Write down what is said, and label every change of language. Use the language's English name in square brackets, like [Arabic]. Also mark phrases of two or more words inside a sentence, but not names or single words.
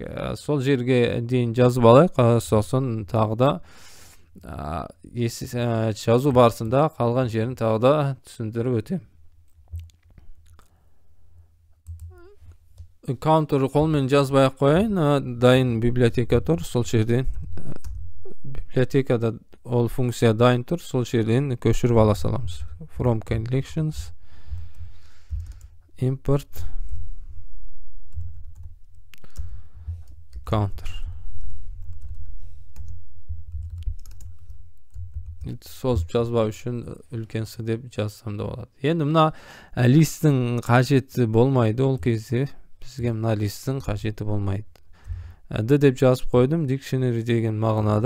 [Kazakh] Сол жерге дейін жазып алайық, сосын тағы да жазу барысында қалған жерін тағы да түсіндіріп өтем. Counter қолмен жазбай қояйын, дайын библиотека тұр, сол жерден библиотекада ол функция дайын тұр, сол жерден көшіріп ала саламыз. [English] From collections import counter. [Kazakh] Созып жазбау үшін үлкен С деп жазсам да болады. Енді мына листтің қажеті болмайды, ол кезде бізге мына листтің қажеті болмайды. Д деп жазып қойдым, dictionary деген мағынада.